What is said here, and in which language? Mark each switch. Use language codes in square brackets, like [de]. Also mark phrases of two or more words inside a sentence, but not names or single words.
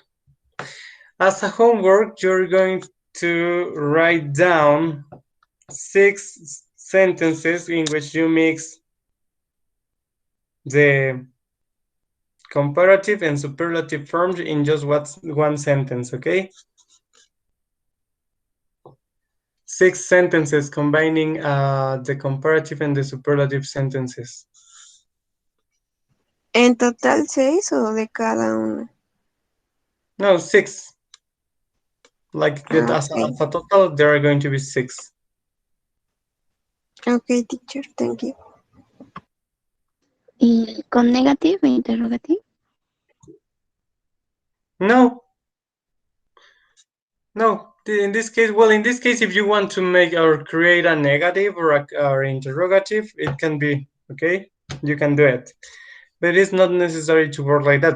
[en] As a homework, you're going to write down 6 sentences in which you mix the comparative and superlative forms in just one sentence, okay? 6 sentences combining the comparative and the superlative sentences. [es] ¿En total 6 o de cada una? [en] No, six. Like Ah, as [es] ok. [en] a total, there are going to be six. Ok, teacher, thank you. [es] ¿Y con negative e interrogative? [en] No, no. In this case, well, in this case, if you want to make or create a negative or interrogative, it can be okay. You can do it, but it's not necessary to work like that.